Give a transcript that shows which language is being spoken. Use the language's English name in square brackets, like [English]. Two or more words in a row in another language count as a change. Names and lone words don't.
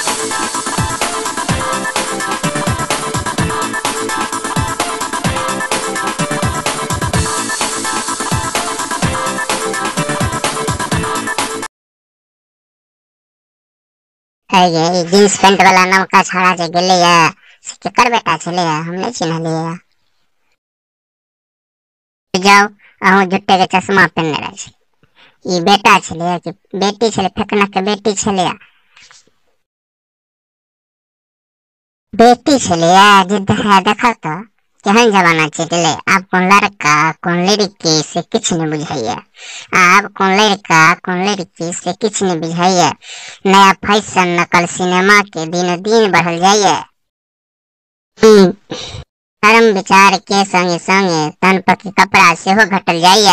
[Maithili] ये [English] jeans pant [Maithili] वाला नवका छौड़ा जे गेले से केकर बेटा छले हम नहीं चिन्हलिए। जाओ अहूँ जुट्टे के चश्मा पहनने रहे छी। ई बेटा छले कि बेटी छले? फेकना के बेटी छले? बेटी छले जिद है। देखा तो केहन जमाना चले। आप कौन लड़का कौन लड़की से किछ नहीं बुझाइए। आप कौन लड़का कौन लड़की से किछ नहीं बुझाइए। नया फैशन नकल सिनेमा के दिन दिन बढ़ल जाइए। धर्म विचार के संगे संगे तन पर के कपड़ा से हो घटल जाइए।